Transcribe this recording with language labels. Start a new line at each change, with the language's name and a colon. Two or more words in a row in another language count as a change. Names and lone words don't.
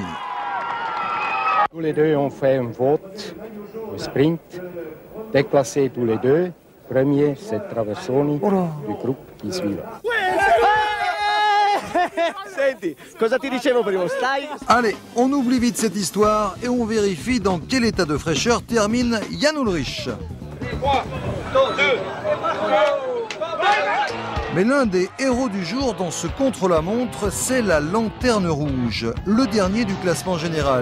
French: Tous les deux ont fait un vote au sprint, déclassé tous les deux. Premier, c'est Traversoni du groupe qui suit.
Italian: Senti, cosa ti dicevo prima? Stai?
French: Allez, on oublie vite cette histoire et on vérifie dans quel état de fraîcheur termine Jan Ullrich. 3, 2, 1. Mais l'un des héros du jour dans ce contre-la-montre, c'est la Lanterne Rouge, le dernier du classement général.